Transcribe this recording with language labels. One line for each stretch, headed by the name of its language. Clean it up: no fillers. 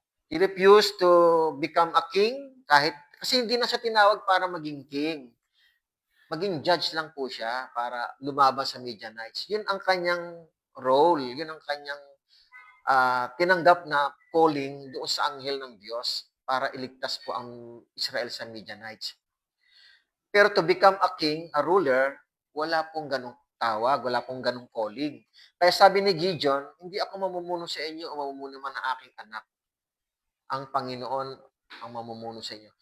English: He refused to become a king
Filipino: kasi hindi na siya tinawag para maging
English: king.
Filipino: Maging judge lang po siya para lumaban sa Midianites. Yun ang kanyang role, yun ang kanyang tinanggap na calling doon sa anghel ng Diyos para iligtas po ang Israel sa Midianites. Pero
English: to become a king, a ruler,
Filipino: wala pong ganong tawag, wala pong ganong calling. Kaya sabi ni Gideon, hindi ako mamumuno sa inyo o mamumuno man ang aking anak. Ang Panginoon ang mamumuno sa inyo.